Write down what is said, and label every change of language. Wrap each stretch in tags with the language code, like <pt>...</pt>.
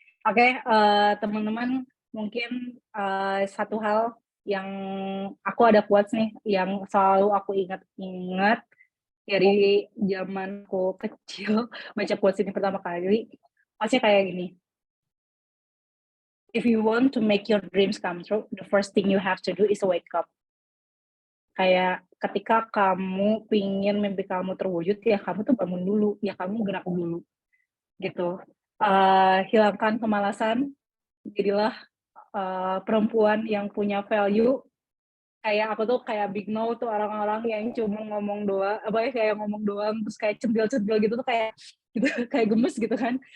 <id>Oke, teman-teman, mungkin satu hal yang aku ada quotes nih yang selalu aku ingat dari zaman aku kecil baca quotes ini pertama kali, pasti kayak gini.</id> <en>If you want to make your dreams come true, the first thing you have to do is wake up.</en> <id>Kayak ketika kamu pingin mimpi kamu terwujud, ya kamu tuh bangun dulu, ya kamu gerak dulu, gitu. Hilangkan kemalasan, jadilah perempuan yang punya value. Kayak aku tuh kayak</id> <en>big no</en> <id>tuh orang-orang yang cuma ngomong doang, kayak ngomong doang terus kayak centil-centil gitu tuh kayak gitu, kayak gemes gitu kan.</id>